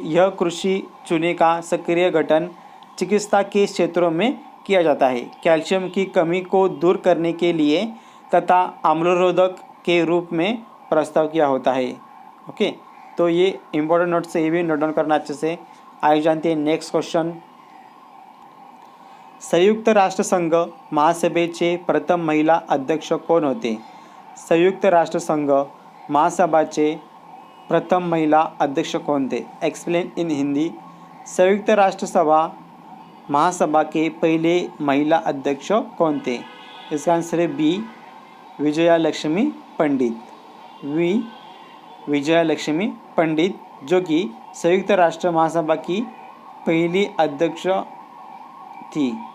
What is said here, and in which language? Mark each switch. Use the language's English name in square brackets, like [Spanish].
[Hindi] यह कृषि चूने का सक्रिय गठन चिकित्सा के क्षेत्रों में किया जाता है। कैल्शियम की कमी को दूर करने के लिए तथा आम्लरोधक के रूप में प्रस्ताव किया होता है। ओके, तो ये इम्पोर्टेंट नोट से ये भी नोट डाउन करना अच्छे से। आइए जानते हैं नेक्स्ट क्वेश्चन। [Marathi] संयुक्त राष्ट्र संघ महासभेचे प्रथम महिला अध्यक्ष कोण होते? संयुक्त राष्ट्र संघ महासभाचे [Hindi] प्रथम महिला अध्यक्ष कौन थे? [English] Explain in Hindi. [Hindi] संयुक्त राष्ट्र सभा महासभा के पहले महिला अध्यक्ष कौन थे? इसका आंसर है बी, विजया लक्ष्मी पंडित। विजया लक्ष्मी पंडित, जो कि संयुक्त राष्ट्र महासभा की पहली अध्यक्ष थी।